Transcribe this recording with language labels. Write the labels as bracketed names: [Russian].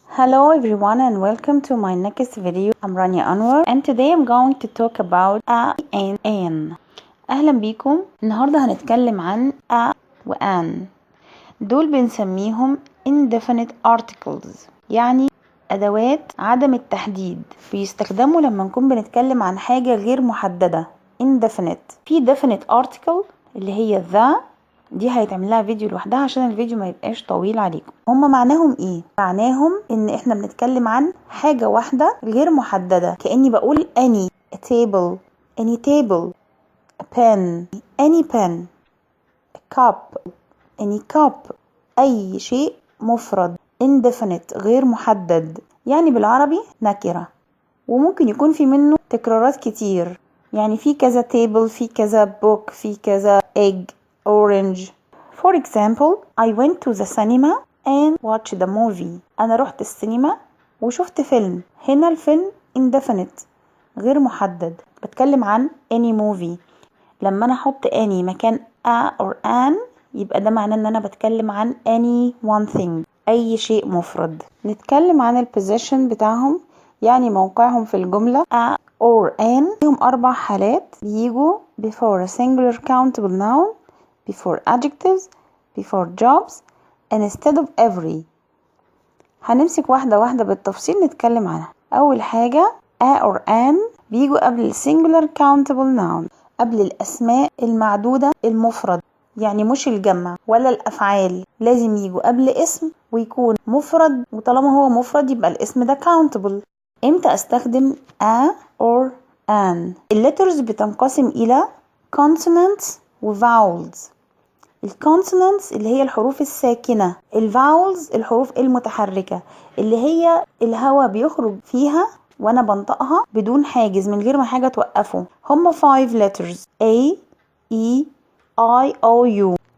[English] Hello everyone and welcome to my next video. I'm Rania Anwer and today I'm going to talk about a and an. [Arabic] أهلا بيكم. النهاردة هنتكلم عن a و an. دول بنسميهم indefinite articles، يعني أدوات عدم التحديد، بيستخدموا لما نكون بنتكلم عن حاجة غير محددة indefinite. في definite article اللي هي the، دي هيتعمل لها فيديو لوحدها عشان الفيديو ما يبقاش طويل عليكم. هما معناهم ايه؟ معناهم ان احنا بنتكلم عن حاجة واحدة غير محددة، كأني بقول [English] any table, any table, a pen, any pen, a cup, any cup. [Arabic] اي شيء مفرد indefinite غير محدد، يعني بالعربي نكرة، وممكن يكون في منه تكرارات كتير، يعني في كذا table، في كذا book، في كذا egg، orange. [English] For example, I went to the cinema and watched the movie. [Arabic] أنا رحت السينما وشفت فيلم. هنا الفيلم indefinite غير محدد، بتكلم عن any movie. لما أنا أحط any مكان a or an يبقى ده معناه إن أنا بتكلم عن [English] any one thing، [Arabic] أي شيء مفرد. نتكلم عن البوزيشن بتاعهم، يعني موقعهم في الجملة. [English] a or an [Arabic] لهم 4 حالات بيجوا [English] before a singular countable noun, before adjectives, before jobs, and instead of every. [Arabic] هنمسك واحدة واحدة بالتفصيل نتكلم عنها. أول حاجة a or an بيجوا قبل singular countable noun، قبل الأسماء المعدودة المفرد، يعني مش الجمع ولا الأفعال، لازم يجوا قبل اسم ويكون مفرد، وطالما هو مفرد يبقى الاسم ده countable. امتى استخدم a or an؟ الليترز بتنقسم إلى consonants و vowels. الكونسونانتس اللي هي الحروف الساكنة، الفاولز الحروف المتحركة اللي هي الهواء بيخرج فيها وانا بنطقها بدون حاجز، من غير ما حاجة توقفه. هم 5 letters A E I O U.